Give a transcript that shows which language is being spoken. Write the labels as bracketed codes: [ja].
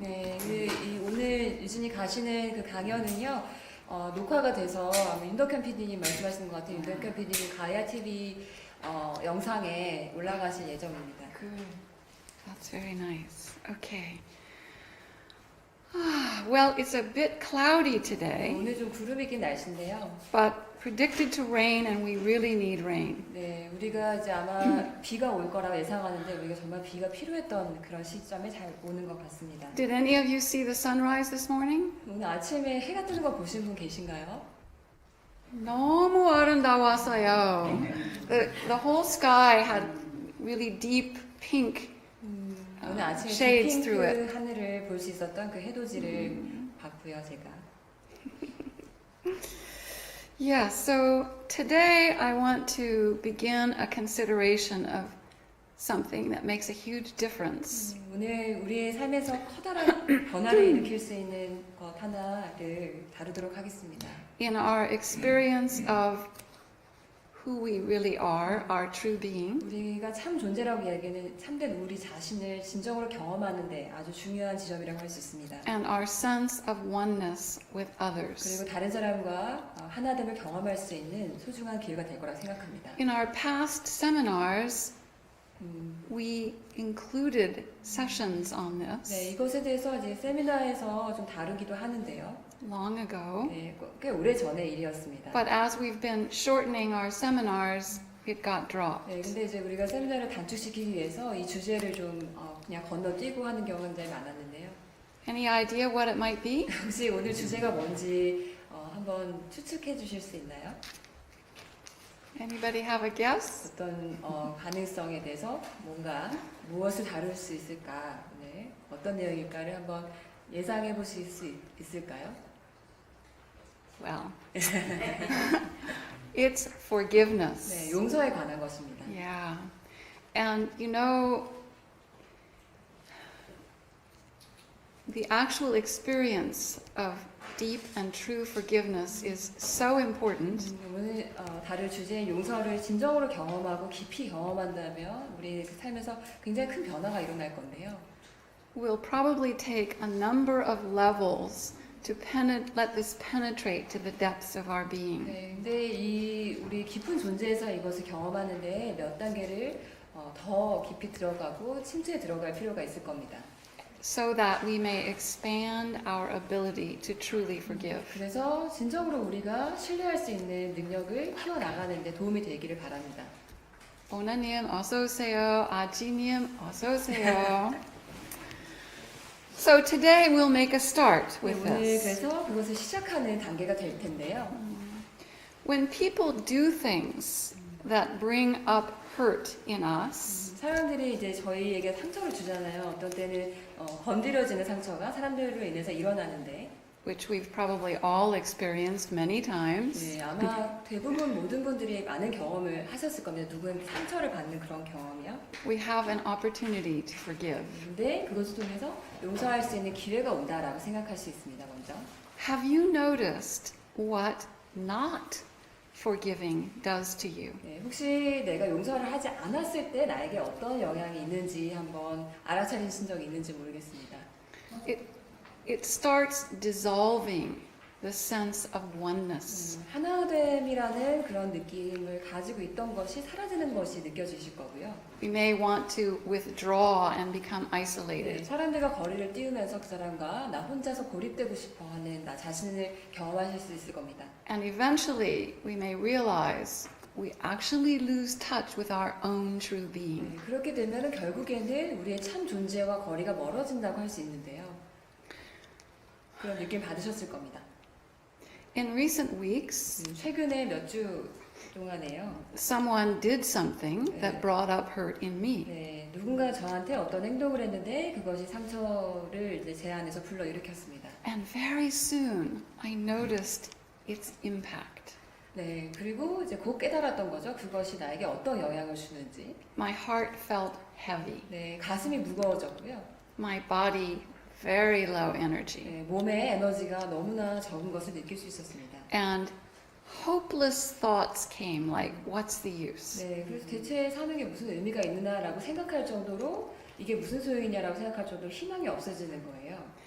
[ko] 네, 오늘 유진이 가시는 그 강연은요, 녹화가 돼서 윤덕현 PD님 말씀하시는 것 같아요. 윤덕현 PD님 가야 TV 영상에 올라가실 예정입니다. [en] Good. That's very nice. Okay. Well, it's a bit cloudy today, [ko] 오늘 좀 구름이 낀 날씨인데요. [en] but predicted to rain, and we really need rain. [ko] 네, 우리가 이제 아마 비가 올 거라고 예상하는데 우리가 정말 비가 필요했던 그런 시점에 잘 오는 것 같습니다. [en] Did any of you see the sunrise this morning? [ko] 오늘 아침에 해가 뜨는 거 보신 분 계신가요? 너무 아름다웠어요. [en] The whole sky had really deep pink [ko] 오늘 아침에 [en] shades through it. [ko] 핑크 하늘을 볼 수 있었던 그 해돋이를 봤고요, 제가. [en] Yeah, so today I want to begin a consideration of something that makes a huge difference. [ko] 오늘 우리의 삶에서 커다란 변화를 일으킬 수 있는 것 하나를 다루도록 하겠습니다. [en] In our experience of who we really are, our true being, [ko] 우리가 참 존재라고 이야기하는 참된 우리 자신을 진정으로 경험하는데 아주 중요한 지점이라고 할 수 있습니다. [en] and our sense of oneness with others. [ko] 그리고 다른 사람과 하나됨을 경험할 수 있는 소중한 기회가 될 거라고 생각합니다. [en] In our past seminars, we included sessions on [ko] 네, [en] this [ko] 이것에 대해서 이제 세미나에서 좀 다루기도 하는데요. [en] long ago. [ko] 네, 꽤 오래 전의 일이었습니다. [en] But as we've been shortening our seminars, it got dropped. [ko] 근데 이제 우리가 세미나를 단축시키기 위해서 이 주제를 좀 그냥 건너뛰고 하는 경우가 굉장히 많았는데요. [en] Any idea what it might be? [ko] 혹시 오늘 주제가 뭔지 한번 추측해 주실 수 있나요? [en] Anybody have a guess? [ko] 어떤 가능성에 대해서 뭔가 무엇을 다룰 수 있을까? 네, 어떤 내용일까를 한번 예상해 보실 수 있을까요? [en] Well, it's forgiveness. [ko] 네, 용서에 관한 것입니다. [en] Yeah. And you know, the actual experience of deep and true forgiveness is so important. [ko] 오늘 다룰 주제인 용서를 진정으로 경험하고 깊이 경험한다면 우리 삶에서 굉장히 큰 변화가 일어날 건데요. [en] We'll probably take a number of levels to let this penetrate to the depths of our being. [ko] 네, 근데 우리 깊은 존재에서 이것을 경험하는데 몇 단계를 더 깊이 들어가고 침투에 들어갈 필요가 있을 겁니다. [en] So that we may expand our ability to truly forgive. [ko] 그래서 진정으로 우리가 신뢰할 수 있는 능력을 키워나가는 데 도움이 되기를 바랍니다. 오나님 어서 오세요. 아지님 어서 오세요. [en] So today we'll make a start with [ko] 오늘 [en] this. [ko] 그래서 그것을 시작하는 단계가 될 텐데요. [en] When people do things that bring up hurt in us, [ko] 사람들이 이제 저희에게 상처를 주잖아요. 어떤 때는 건드려지는 상처가 사람들로 인해서 일어나는데, [en] which we've probably all experienced many times, [ko] 네, 아마 대부분 모든 분들이 많은 경험을 하셨을 겁니다. 누구는 상처를 받는 그런 경험이요. [en] we have an opportunity to forgive. [ko] 근데 그것을 통해서 용서할 수 있는 기회가 온다라고 생각할 수 있습니다. 먼저. [en] Have you noticed what not forgiving does to you. [ko] 네, 혹시 내가 용서를 하지 않았을 때 나에게 어떤 영향이 있는지 한번 알아차리신 적이 있는지 모르겠습니다. [en] It starts dissolving the sense of oneness. [ko] 하나됨이라는 그런 느낌을 가지고 있던 것이 사라지는 것이 느껴지실 거고요. [en] We may want to withdraw and become [ko] 네, [en] isolated. [ko] 사람들과 거리를 띄우면서 그 사람과 나 혼자서 고립되고 싶어하는 나 자신을 경험하실 수 있을 겁니다. [en] And eventually we may realize we actually lose touch with our own true being. [ko] 네, 그렇게 되면 결국에는 우리의 참 존재와 거리가 멀어진다고 할 수 있는데요. 그런 느낌 받으셨을 겁니다. [en] In recent weeks, [ko] 최근에 몇 주 동안에요. [en] someone did something that brought up hurt in me. [ko] 네, 누군가 저한테 어떤 행동을 했는데 그것이 상처를 이제 제 안에서 불러일으켰습니다. [en] And very soon I noticed its impact. [ko] 네, 그리고 이제 곧 깨달았던 거죠. 그것이 나에게 어떤 영향을 주는지. [en] My heart felt heavy. [ko] 네, 가슴이 무거워졌고요. [en] My body very low energy. [ko] 네, 몸에 에너지가 너무나 적은 것을 느낄 수 있었습니다. [en] And hopeless thoughts came like, what's the use? [ko] 네, 그래서 대체 사는 게 무슨 의미가 있느냐라고 생각할 정도로 이게 무슨 소용이냐라고 생각할 정도로 희망이 없어지는 거예요.